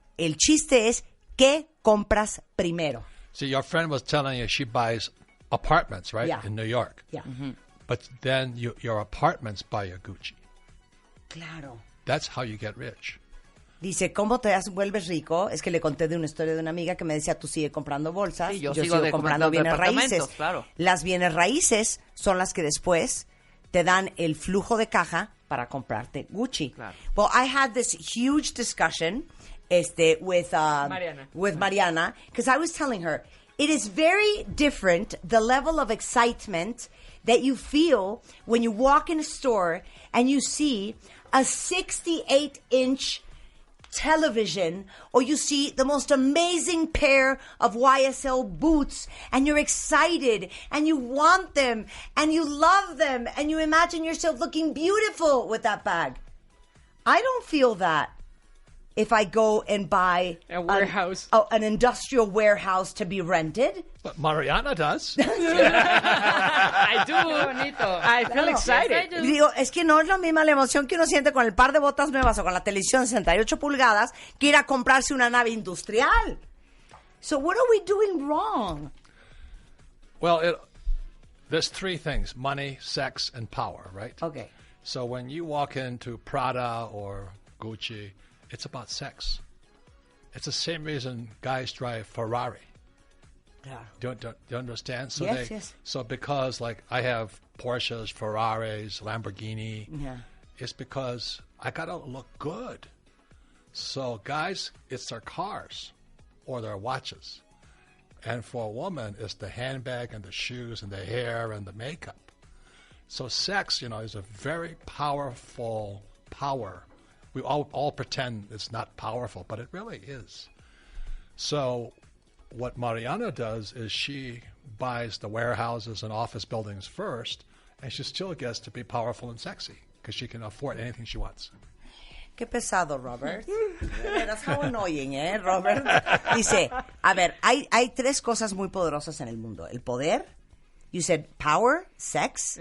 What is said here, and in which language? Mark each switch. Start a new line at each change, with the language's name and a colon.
Spanish: El chiste es qué compras primero.
English: See, your friend was telling you she buys apartments, right? Yeah. In New York. Yeah. Mm-hmm. But then your apartments buy your Gucci.
Spanish: Claro.
English: That's how you get rich.
Spanish: Dice, ¿cómo te vuelves rico? Es que le conté de una historia de una amiga que me decía, tú sigue comprando bolsas, Sí, yo sigo comprando bienes raíces. Claro. Las bienes raíces son las que después te dan el flujo de caja para comprarte Gucci. Claro.
English: Well, I had this huge discussion with Mariana, because I was telling her, it is very different, the level of excitement that you feel when you walk in a store and you see a 68-inch television, or you see the most amazing pair of YSL boots, and you're excited, and you want them, and you love them, and you imagine yourself looking beautiful with that bag. I don't feel that if I go and buy a warehouse, an industrial warehouse to be rented. But Mariana does. I do. Bonito. I feel excited.
Spanish: Y digo, es que no es la misma la emoción que uno siente con el par de botas nuevas o con la televisión de 68 pulgadas que ir a comprarse una nave industrial.
English: So what are we doing wrong? Well, There's three things: money, sex, and power, right? Okay. So when you walk into Prada or Gucci, it's about sex. It's the same reason guys drive Ferrari. Yeah. Do you understand? So Yes. So because like I have Porsches, Ferraris, Lamborghini, Yeah. it's because I gotta look good. So guys, it's their cars or their watches. And for a woman, it's the handbag and the shoes and the hair and the makeup. So sex, is a very powerful power. We all pretend it's not powerful, but it really is. So what Mariana does is she buys the warehouses and office buildings first, and she still gets to be powerful and sexy because she can afford anything she wants.
Spanish: Qué pesado, Robert.
English: That's how annoying, Robert?
Spanish: Dice, a ver, hay tres cosas muy poderosas en el mundo. El poder,
English: you said power, sex.